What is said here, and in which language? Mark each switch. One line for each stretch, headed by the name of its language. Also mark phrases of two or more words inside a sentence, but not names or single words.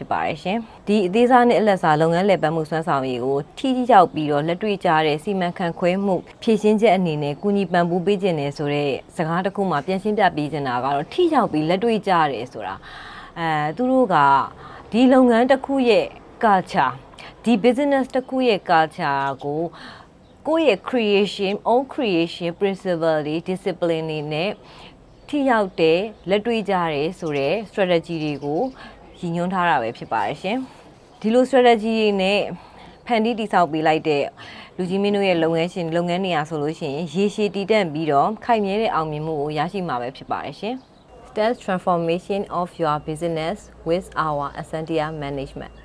Burmese: ဖြစ်ပါတယ်ရှင်။ဒီအသေးစားနဲ့အလက်စားလုပ်ငန်းလည်ပတ်မှုစွမ်းဆောင်ရည်ကိုထိရောက်ပြီးတော့လက်တွေ့ကျတဲ့စီမံခန့်ခွဲမှုဖြည့်ရှင်းချက်အနေနဲ့ကုညီပံ့ပိုးပေးခြင်းနဲ့ ဆိုတဲ့စကားတစ်ခုမှပြန်ရှင်းပြပေးခြင်းတာကတော့ထိရောက်ပြီးလက်တွေ့ကျတယ်ဆိုတာသူတို့ကဒီလုပ်ငန်းတစ်ခုရဲ့ culture ဒီ business တစ်ခုရဲ့ culture ကိုကိုယ့်ရဲ့
English: own creation principle
Burmese: တွေ discipline တွေနဲ့ထိရောက်တဲ့လက်တွေ့ကျတယ်ဆိုတဲ့ strategy တွေကိုရည်ညွှန်းထားတာပဲဖြစ်ပါတယ်ရှင်ဒီလို strategy တွေနဲ့ဖန်တီးတည်ဆောက်ပေးလိုက်တဲ့လူကြီးမင်းတို့ရဲ့လုပ်ငန်းနေရာဆိုလို့ရှိရင်ရေရှည်တည်တံ့ပြီးတော့ခိုင်မြဲတဲ့အောင်မြင်မှုကိုရရှိမှာပဲဖြစ်ပါတယ်ရှင်
English: Stealth transformation of your business with our SNDR management